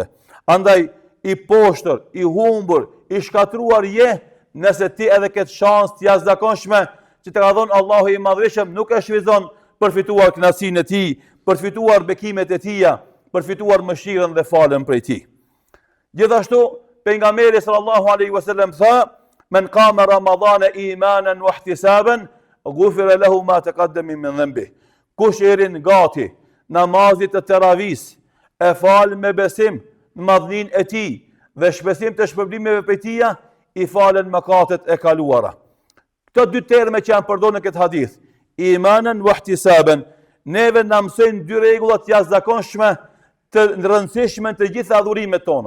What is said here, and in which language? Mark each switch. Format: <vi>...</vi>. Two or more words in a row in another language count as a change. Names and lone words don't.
<sq>Andaj i poshtër, i humbur, i shkatruar je nëse ti edhe këtë shansë të jashtëzakonshme që të ka dhënë Allahu i Madhërisht nuk e shfrytëzon për fituar kënaqësinë e tij, për fituar bekimet e tija, për fituar mëshirën dhe falën prej tij. Gjithashtu pejgamberi</sq> <ar>صلى الله عليه وسلم</ar> <sq>tha:</sq> <ar>"من قام رمضان إيمانا واحتسابا غفر له ما تقدم من ذنبه."</ar> <sq>Kush erin gati namazit të teravis, e fal me besim në madhnin e tij dhe shpesim të shpërblimeve prej tija, i falen mëkatet e kaluara. Këto dy terme që janë përdorur në këtë hadith,</sq> <ar>إيمانا واحتسابا,</ar> <sq>neve na mësojnë dy rregulla të jashtëzakonshme të rëndësishme të gjitha adhurimet tona.</sq>